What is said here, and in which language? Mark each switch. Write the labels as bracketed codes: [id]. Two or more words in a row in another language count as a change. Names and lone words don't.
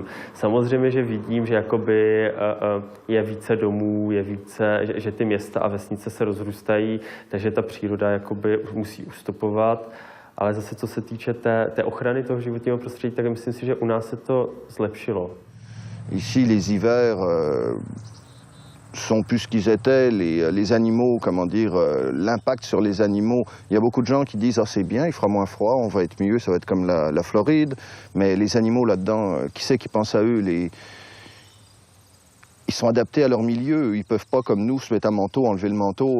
[cs] Samozřejmě, že vidím, že je více domů, že ty města a vesnice se rozrůstají, takže ta příroda musí ustupovat. Ale zase, co se týče té ochrany toho životního prostředí, tak myslím si, že u nás se to zlepšilo. [fr] Ici, les hivers sont plus ce qu'ils étaient, les animaux, comment dire, l'impact sur les animaux. Il y a beaucoup de gens qui disent « Ah, c'est bien, il fera moins froid, on va être mieux, ça va être comme la Floride ». Mais les animaux là-dedans, qui c'est qui pense à eux? Ils sont adaptés à leur milieu, ils ne peuvent pas comme nous se mettre un manteau, enlever le manteau.